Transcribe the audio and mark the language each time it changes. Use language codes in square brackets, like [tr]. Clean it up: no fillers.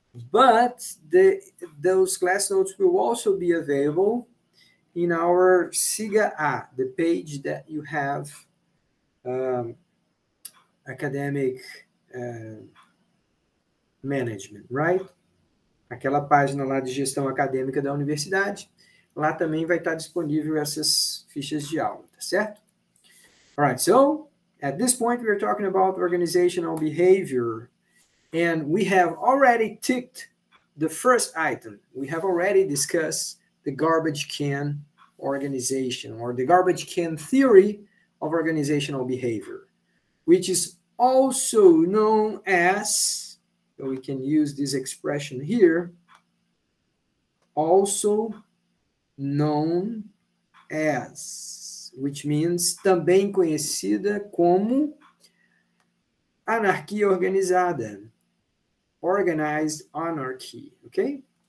[en] But those class notes will also be available in our SIGA A, the page that you have academic management, right? [pt] Aquela página lá de gestão acadêmica da universidade, lá também vai estar disponível essas fichas de aula, tá certo? [en] All right, so at this point we are talking about organizational behavior, and we have already ticked the first item. We have already discussed the garbage can organization, or the garbage can theory of organizational behavior, which is also known as, so we can use this expression here, also known as, which means [pt] também conhecida como anarquia organizada, [en] organized anarchy, okay?